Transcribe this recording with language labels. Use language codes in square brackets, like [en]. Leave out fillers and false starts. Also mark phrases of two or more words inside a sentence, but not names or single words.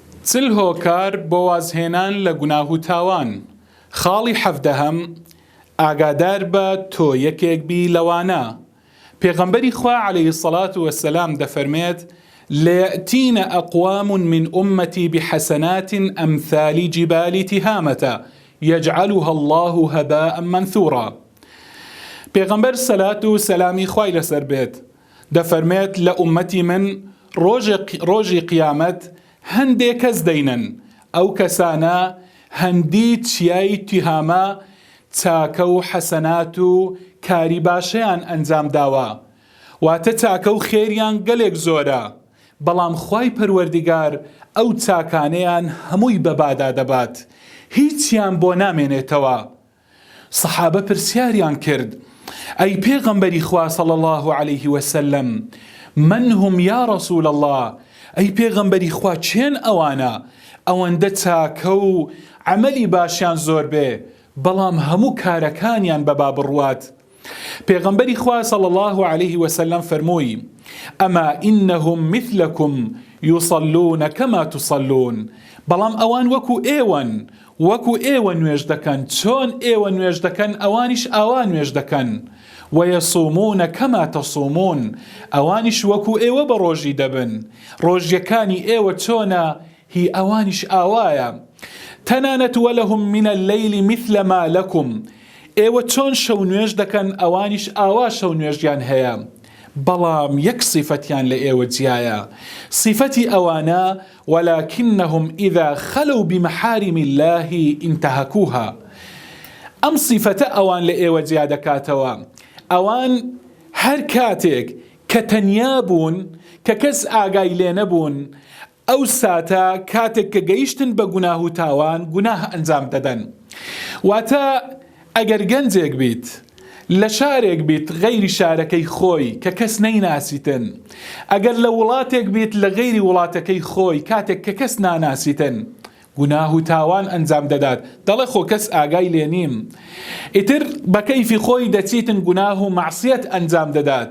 [ckb] چل هۆکار بۆ وازهێنان لە گوناه و تاوان. خاڵی حەڤدەهەم ئاگادار بە تۆ یەکێک بی لەوانە. پێغەمبەری خوا [ar] عەلەیهی السەڵات وەسسەلام [ckb] دەفەرمێت [ar] ليأتين أقوام من أمتي بحسنات أمثال جبال تهامة يجعلها الله هباء منثورا. [ckb] پێغەمبەر سەلات و سەلامی خوای لەسەر بێت دەفەرمێت لە ئومەتی من ڕۆژی قیامەت هەندێک کەس دەینن، ئەو کەسانە هەندی چیای تیهامە چاکە و حەسەنات و کاری باشەیان ئەنجام داوە، واتە چاکە و خێریان گەلێک زۆرە، بەڵام خوای پەروەردیگار ئەو چاکانەیان هەمووی بەبادا دەبات، هیچیان بۆ نامێنێتەوە. سەحابە پرسیاریان کرد: ئەی پێغەمبەری خوا [ar] صلی الله علیه وسلم، من هم یا رسول الله؟ [ckb] ئەی پێغەمبەری خوا چێن ئەوانە ئەوەندە چاکە و عەمەلی باشیان زۆر بێ بەڵام هەموو کارەکانیان بەبا بڕوات؟ پێغەمبەری خوا [ar] صلی الله علیه وسلم [ckb] فەرمووی: [ar] ئەما ئینەهم مثلکم یصلون کەما تصلون، [ckb] بەڵام ئەوان وەکو ئێوە نوێژ دەکەن، چۆن ئێوە نوێژ دەکەن ئەوانیش ئاوا نوێژ دەکەن، [ar] وەیەصومون کەما تەصومون، [ckb] ئەوانیش وەکو ئێوە بە ڕۆژی دەبن، ڕۆژیەکانی ئێوە چۆنە هی ئەوانیش ئاوایە. تەنانەت [ar] وەلەهم من اللەیل مثل ما لەکم، [ckb] ئێوە چۆن شەو نوێژ دەکەن ئەوانیش ئاوا شەو نوێژیان هەیە، بەڵام یەک صیفەتیان لە ئێوە جیایە، صیفەتی ئەوانە [ar] ولكنهم إذا خلوا بمحارم الله انتهكوها. [ckb] ئەم صیفەتە ئەوان لە ئێوە جیا دەکاتەوە، ئەوان هەر کاتێک کە تەنیا بوون کە کەس ئاگای لێ نەبوون، ئەو ساتە کاتێک کە گەیشتن بە گوناه و تاوان گوناه ئەنجام دەدەن. واتە ئەگەر گەنجێک بیت لە شارێک بیت غەیری شارەکەی خۆی کە کەس نەیناسیتن، ئەگەر لە وڵاتێک بیت لە غەیری وڵاتەکەی خۆی کاتێک کە کەس ناناسیتن، گوناه و تاوان ئەنجام دەدات، دەڵێ خۆ کەس ئاگای لێ نیم، ئیتر بە کەیفی خۆی دەچیتن گوناه و مەعسیەت ئەنجام دەدات.